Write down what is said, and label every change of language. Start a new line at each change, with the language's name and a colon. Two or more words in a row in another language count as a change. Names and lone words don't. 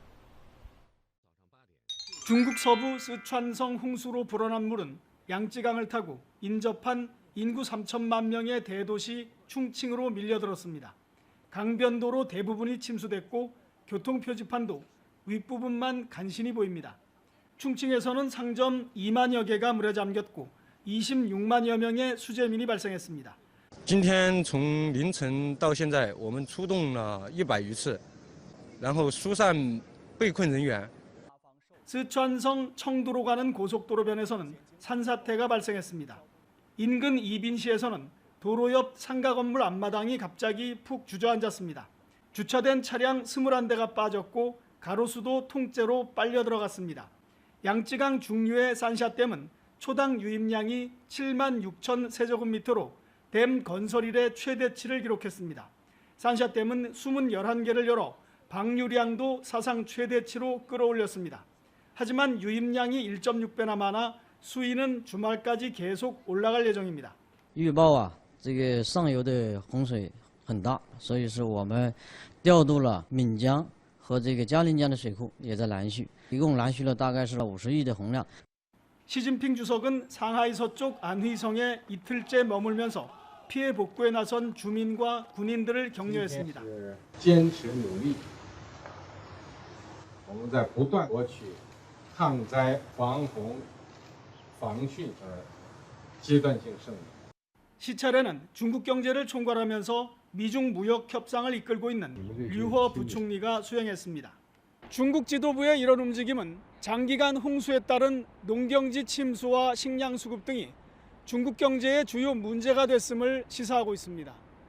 Korean: 중국 서부 쓰촨성 홍수로 불어난 물은 양쯔강을 타고 인접한 인구 3천만 명의 대도시 충칭으로 밀려들었습니다. 강변도로 대부분이 침수됐고 교통표지판도 윗부분만 간신히 보입니다. 충칭에서는 상점 2만여 개가 물에 잠겼고 26만여 명의 수재민이 발생했습니다.
Chinese: 今天从凌晨到现在，我们出动了100余次，然后疏散被困人员。
Korean: 스촨성 청두로 가는 고속도로변에서는 산사태가 발생했습니다. 인근 이빈시에서는 도로 옆 상가 건물 앞마당이 갑자기 푹 주저앉았습니다. 주차된 차량 21대가 빠졌고 가로수도 통째로 빨려 들어갔습니다. 양쯔강 중류의 산샤댐은 초당 유입량이 7만 6천 세제곱미터로 댐 건설 이래 최대치를 기록했습니다. 산샤댐은 수문 11개를 열어 방류량도 사상 최대치로 끌어올렸습니다. 하지만 유입량이 1.6배나 많아 수위는 주말까지 계속 올라갈 예정입니다.
Chinese: 预报啊，这个上游的洪水很大，所以说我们调度了岷江和这个嘉陵江的水库也在拦蓄，一共拦蓄了大概是50亿的洪量。
Korean: 시진핑 주석은 상하이 서쪽 안휘성에 이틀째 머물면서 피해 복구에 나선 주민과 군인들을 격려했습니다.
Chinese: 坚持努力，我们在不断夺取抗灾防洪防汛的阶段性胜利。
Korean: 시찰에는 중국 경제를 총괄하면서 미중 무역 협상을 이끌고 있는 류허 부총리가 수행했습니다. 중국 지도부의 이런 움직임은 장기간 홍수에 따른 농경지 침수와 식량 수급 등이 중국 경제의 주요 문제가 됐음을 시사하고 있습니다.